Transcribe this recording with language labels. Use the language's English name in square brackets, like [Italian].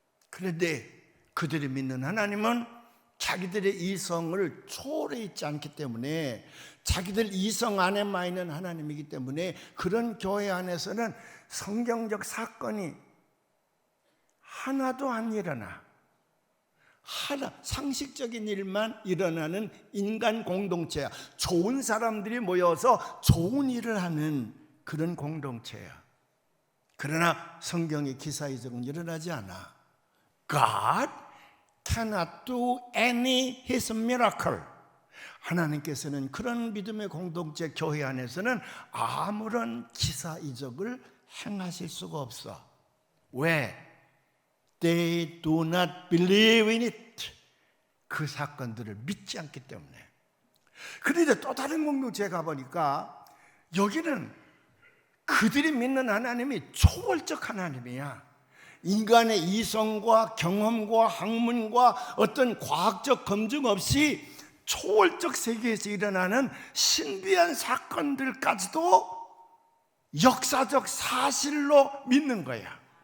[Korean] 그런데 그들이 믿는 하나님은 자기들의 이성을 초월해 있지 않기 때문에, 자기들 이성 안에만 있는 하나님이기 때문에, 그런 교회 안에서는 성경적 사건이 하나도 안 일어나. 상식적인 일만 일어나는 인간 공동체야. 좋은 사람들이 모여서 좋은 일을 하는 그런 공동체야. 그러나 성경의 기사이적은 일어나지 않아. [English] God cannot do any His miracle. [Korean] 하나님께서는 그런 믿음의 공동체 교회 안에서는 아무런 기사 이적을 행하실 수가 없어. 왜? [English] They do not believe in it. [Korean] 그 사건들을 믿지 않기 때문에. 그런데 또 다른 공동체에 가보니까 여기는 그들이 믿는 하나님이 초월적 하나님이야. 인간의 이성과 경험과 학문과 어떤 과학적 검증 없이 초월적 세계에서 일어나는 신비한 사건들까지도 역사적 사실로 믿는 거야.